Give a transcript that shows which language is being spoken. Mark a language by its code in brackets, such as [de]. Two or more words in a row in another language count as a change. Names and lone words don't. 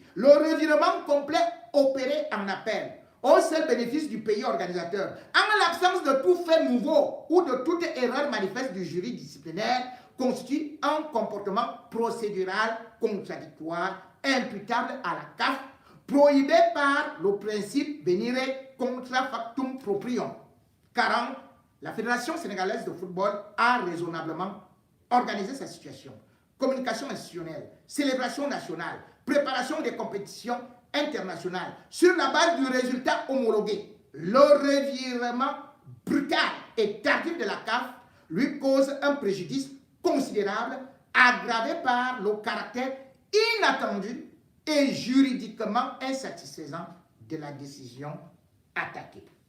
[fr] Le revirement complet opéré en appel au seul bénéfice du pays organisateur, en l'absence de tout fait nouveau ou de toute erreur manifeste du jury disciplinaire, constitue un comportement procédural contradictoire imputable à la CAF, prohibé par le principe [la] venire contra factum proprium. [fr] 40. La Fédération sénégalaise de football a raisonnablement organisé sa situation. Communication institutionnelle, célébration nationale, préparation des compétitions internationales sur la base du résultat homologué. Le revirement brutal et tardif de la CAF lui cause un préjudice considérable aggravé par le caractère inattendu et juridiquement insatisfaisant de la décision attaquée.